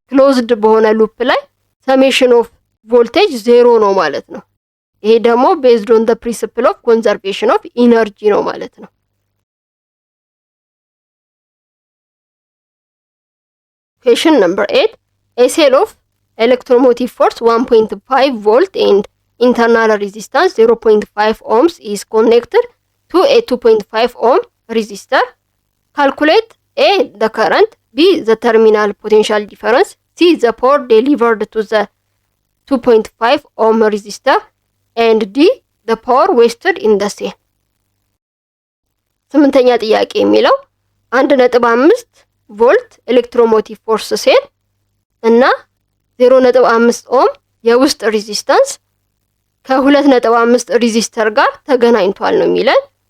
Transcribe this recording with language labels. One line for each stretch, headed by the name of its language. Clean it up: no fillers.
Amharic: ክሎዝድ በሆነ ሉፕ ላይ ሰሜሽን ኦፍ ቮልቴጅ ዜሮ ነው ማለት ነው። ይሄ ደግሞ ቤዝድ ኦን ዘ ፕሪንሲፕል ኦፍ ኮንዘርቬሽን ኦፍ ኢነርጂ ነው ማለት ነው።
English: ኩዌስችን ነምበር 8 a cell of electromotive force 1.5 volt and internal resistance 0.5 ohms is connected to a 2.5 ohm resistor. Calculate A the current, B the terminal potential difference, C the power delivered to the 2.5 ohm resistor and D the power wasted in the cell.
Amharic: ስምንተኛ ጥያቄ የሚለው 1.5 ቮልት ኤሌክትሮሞቲቭ ፎርስ ሴል እና 0.5 ኦም የውስጥ ሬዚስታንስ ከ2.5 ሬዚስተር ጋር ተገናኝቷል ነው የሚለን።